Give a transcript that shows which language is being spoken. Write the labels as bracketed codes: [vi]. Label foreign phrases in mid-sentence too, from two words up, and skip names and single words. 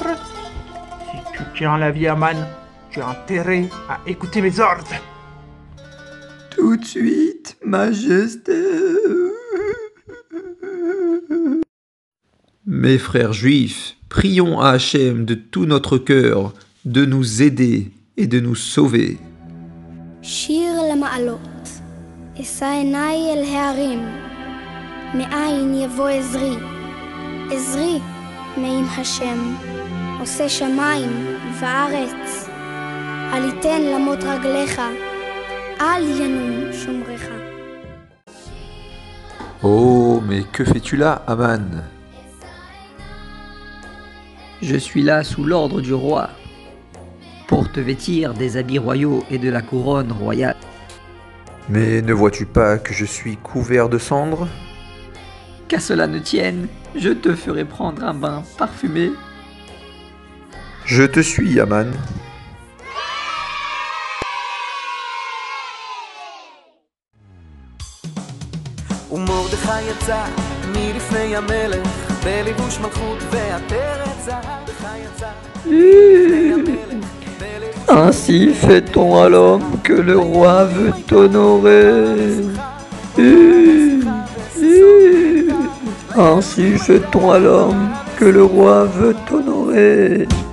[fr] Si tu tiens la vie, Aman, tu as intérêt à écouter mes ordres. Tout de suite, Majesté. Mes frères juifs, prions à Hachem de tout notre cœur de nous aider et de nous sauver. [he] שיר למעלות, אשא עיניי אל ההרים, מאין יבוא עזרי, עזרי מעם השם, עושה שמיים וארץ, אל יתן למוט רגליך, אל ינום שומרך. [fr] Oh, mais que fais-tu là, Aman? Je suis là sous l'ordre du roi, pour te vêtir des habits royaux et de la couronne royale. Mais ne vois-tu pas que je suis couvert de cendres? Qu'à cela ne tienne, je te ferai prendre un bain parfumé. Je te suis, Aman. [he] ומרדכי יצא מלפני המלך בלבוש מלכות ועטרת זהב. [fr] Ainsi fait-on à l'homme que le roi veut honorer. Ainsi fait-on à l'homme que le roi veut honorer.